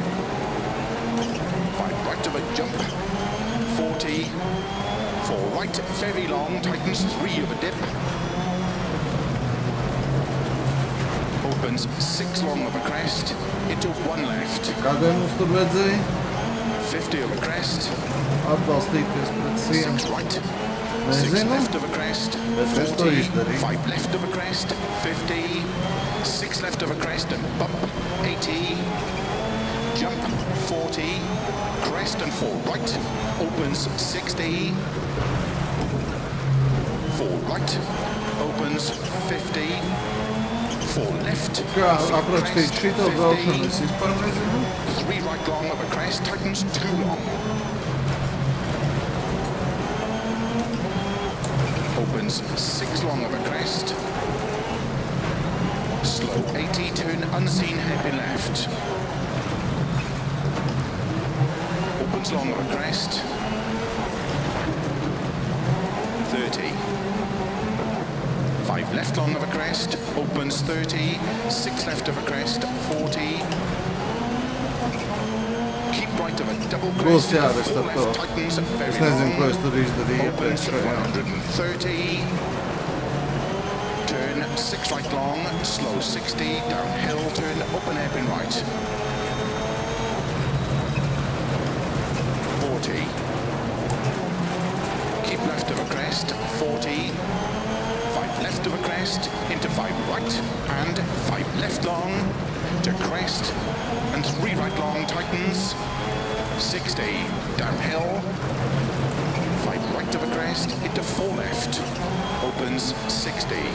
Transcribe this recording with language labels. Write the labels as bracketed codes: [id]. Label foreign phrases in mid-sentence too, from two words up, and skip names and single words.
[en] 5 right of a jump, 40, 4 right, very long, tightens 3 of a dip, opens 6 long of a crest, into 1 left, [lv] Kādēļ mums tur vajadzēja [en] 50 of a crest, [lv] atbalstīties pret [en] 6 [lv] sienu? [en] right, 6 [lv] Nezinu, [en] left of a crest, [lv] bet es to [en] 40, [lv] izdarīju. [en] 5 left of a crest, 50, 6 left of a crest and bump, 80, jump, 40, crest and 4 right, opens 60, 4 right, opens 50, 4 left, [lv] Kā [en] through [lv] aprakstīt [en] crest, [lv] šito [en] 50, [lv] braukšanu, es vispār nezinu. [en] 3 right long of a crest, tightens 2 long. Opens 6 long of a crest. Slow 80, turn unseen hairpin left. Opens long of a crest. 30. 5 left long of a crest. Opens 30. 6 left of a crest. 40. Keep right of a double [lv] Būs [en] crest. [lv] jāraksta [en] 4 [lv] to. [en] left tightens, very [lv] Es nezinu, [en] long. [lv] ko es tur izdarīju [en] Opens [lv] iepriekšējā. [en] 130, turn 6 right long, slow 60, downhill, turn open hairpin right. 40, keep left of a crest, 40, 5 left of a crest, into 5 right, and 5 left long, to crest, and 3 right long, tightens, 60, downhill, 5 right of a crest, into 4 left, opens 60,